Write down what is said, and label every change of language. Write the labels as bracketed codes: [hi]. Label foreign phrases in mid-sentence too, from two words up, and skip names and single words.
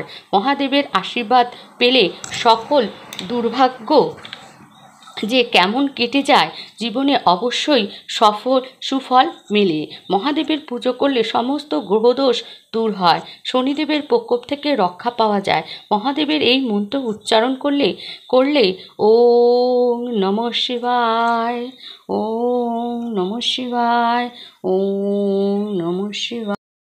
[bn] মহাদেবের আশীর্বাদ পেলে সকল দুর্ভাগ্য যে কেমন কেটে যায়, জীবনে অবশ্যই সুফল মেলে। মহাদেবের পুজো করলে সমস্ত গ্রহদোষ দূর হয়, শনিদেবের প্রকোপ থেকে রক্ষা পাওয়া যায়। মহাদেবের এই মন্ত্র উচ্চারণ করলে [sa] ওম নমঃ শিবায়, ওম নমঃ শিবায়, ওম নমঃ শিবায়।